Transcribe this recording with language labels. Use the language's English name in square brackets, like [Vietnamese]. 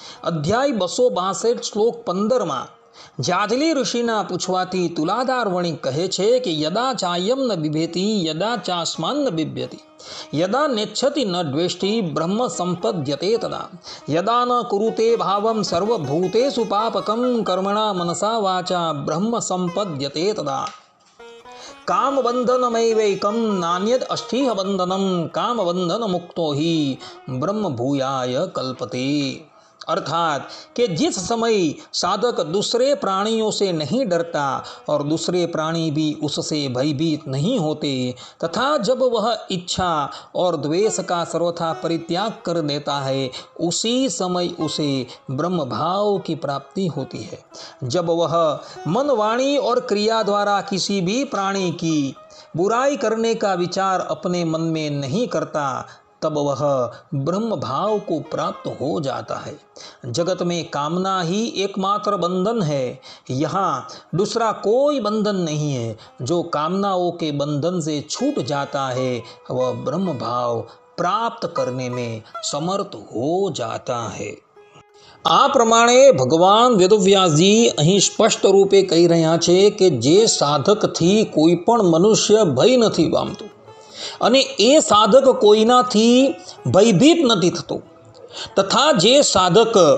[Gujarati] અધ્યાય 262 શ્લોક 15માં જાજલી ઋષિના પૂછવાથી તુલાધાર વણિક કહે છે કે [Sanskrit] યદા ચાયમ ન બિભેતિ યદા ચાસ્માન ન બિભ્યતિ યદા નેચ્છતિ ન દ્વેષ્ટિ બ્રહ્મ સંપદ્યતે તદા યદા ન કુરુતે ભાવમ સર્વભૂતેષુ પાપકમ કર્મણા મનસા વાચા બ્રહ્મ સંપદ્યતે તદા કામબંધનમૈવૈકમ નાન્યદ અષ્ટિહ બંધનમ કામબંધન મુક્તો હિ બ્રહ્મ ભૂયાય કલ્પતે. [Hindi] अर्थात कि जिस समय साधक दूसरे प्राणियों से नहीं डरता और दूसरे प्राणी भी उससे भयभीत नहीं होते तथा जब वह इच्छा और द्वेष का सर्वथा परित्याग कर देता है उसी समय उसे ब्रह्म भाव की प्राप्ति होती है. जब वह मन, वाणी और क्रिया द्वारा किसी भी प्राणी की बुराई करने का विचार अपने मन में नहीं करता तब वह ब्रह्म भाव को प्राप्त हो जाता है। जगत में कामना ही एकमात्र बंधन है, यहाँ दूसरा कोई बंधन नहीं है। जो कामनाओं के बंधन से छूट जाता है वह ब्रह्म भाव प्राप्त करने में समर्थ हो जाता है। [Gujarati] આ પ્રમાણે ભગવાન વેદવ્યાસજી અહીં સ્પષ્ટ રૂપે કહી રહ્યા છે કે જે સાધકથી કોઈ પણ મનુષ્ય ભય નથી પામતું અને એ સાધક કોઈનાથી ભયભીત નથી થતો, તથા જે સાધક